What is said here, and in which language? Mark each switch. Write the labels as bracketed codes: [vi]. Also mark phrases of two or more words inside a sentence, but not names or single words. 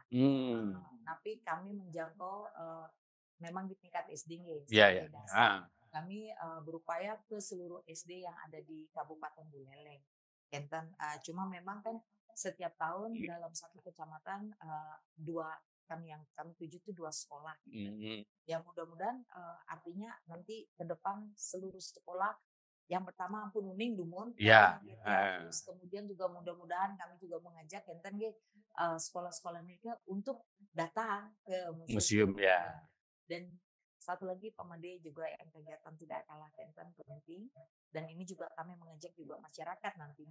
[id] Napi kami menjangkau memang di tingkat SD kami berupaya ke seluruh SD yang ada di Kabupaten Buleleng. Kenten cuma memang kan setiap tahun dalam satu kecamatan kami tuju itu 2 sekolah. Yang mudah-mudahan artinya nanti ke depan seluruh sekolah yang pertama [ban] ampun uning dumun. [id] Terus kemudian juga mudah-mudahan kami juga mengajak Kenten sekolah-sekolah mereka untuk datang ke museum. Dan satu lagi pemade juga yang kegiatan tidak kalah penting, dan ini juga kami mengajak juga masyarakat nantinya